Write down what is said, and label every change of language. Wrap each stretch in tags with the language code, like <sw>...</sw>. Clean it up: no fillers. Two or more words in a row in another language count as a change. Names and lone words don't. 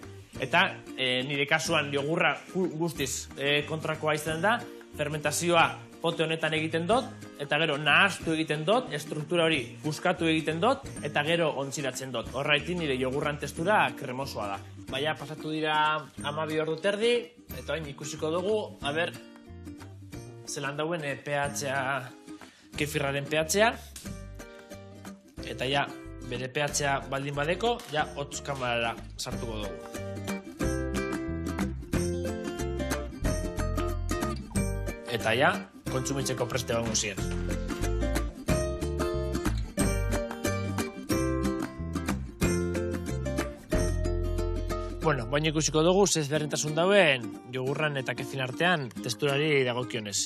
<eu>Eta nire kasuan jogurra guztiz kontrakoa izan da, fermentazioa pote honetan egiten dut, eta gero nahaztu egiten dut, estruktura hori buskatu egiten dut, eta gero ontziratzen dut. Horraitik nire jogurran testura kremosoa da. Baina pasatu dira 12 ordu terdi, eta hain ikusiko dugu, zelan dauen pH-a, kefirraren pH-a, eta ja, bere pH-a baldin badeko, ja, hotz kamarara sartuko dugu. Eta ja, kontsumitzeko preste egongo ziren. Baina ikusiko dugu, ezberdintasun dauen jogurran eta kefin artean testurari dagokionez.</eu>